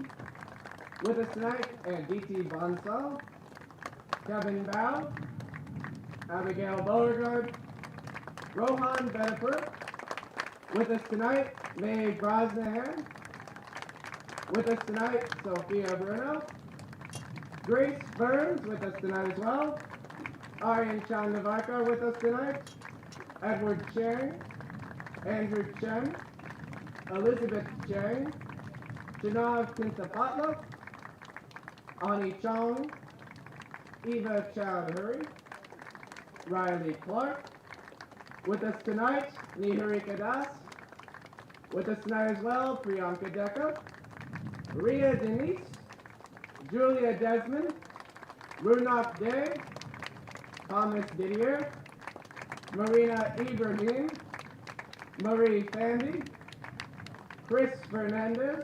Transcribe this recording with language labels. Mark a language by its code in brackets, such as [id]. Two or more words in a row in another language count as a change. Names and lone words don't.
[en] With us tonight, Aditi Bansal, Kevin Bao, Abigail Beauregard, Rohan Bedapur. With us tonight, May Brosnahan. With us tonight, Sophia Bruno, Grace Burns. With us tonight as well, Aryan Chandavarkar. With us tonight, Edward Chang, Andrew Chen, Elizabeth Chang, Janav Kintapatla, Ani Chong, Eva Chowdhury, Riley Clark. With us tonight, Niharika Das. With us tonight as well, Priyanka Dekka, Ria Denise, Julia Desmond, Runak Day, Thomas Didier, Marina Ibrahim, Marie Fandy, Chris Fernandez.